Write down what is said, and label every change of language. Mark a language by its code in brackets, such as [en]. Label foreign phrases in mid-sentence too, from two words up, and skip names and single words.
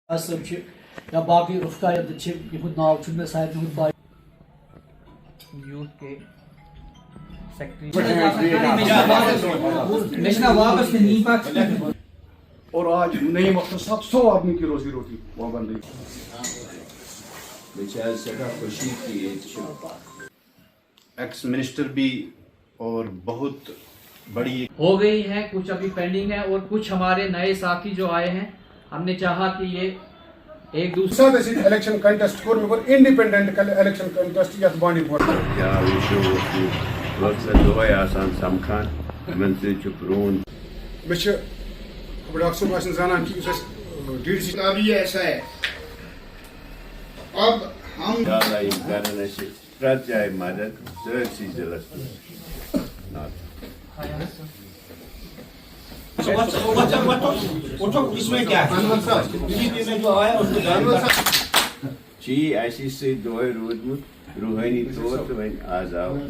[ks] صٲب چھِ یا باقٕے رُفقا یَتھ چھِ یِہُنٛد ناو چھُنہٕ مےٚ سارنٕے ہُنٛد پاے [ur] یوتھ کے اور آج نئی وقت سب 100 آدمی کی روزی روٹی وہ بن رہی خوشی کی [en] ex minister [ur] بھی اور بہت بڑی ہو گئی ہے، کچھ ابھی پینڈنگ ہے اور کچھ ہمارے نئے ساتھی جو آئے ہیں، ہم نے چاہا کہ یہ ایک دوسرے [en] election contest [ks] کور میں [en] independent election contest [ks] یتھ بانڈی پورہ کیا وقت دۄہے آسان سمکھان یِمن سۭتۍ چھُ پرٛون میں ڈاکٹر صٲب آسن زانان کہ اس ڈی ڈی سی [ur] اب یہ ایسا ہے، اب ہم [ks] اِنشاءاللہ یِم کرن اَسہِ پرٛٮ۪تھ جایہِ مدد سٲرسٕے ضِلعس منٛز چھِ یہِ اَسہِ سۭتۍ دۄہے روٗدمُت روحٲنی طور تہٕ وۄنۍ آز آو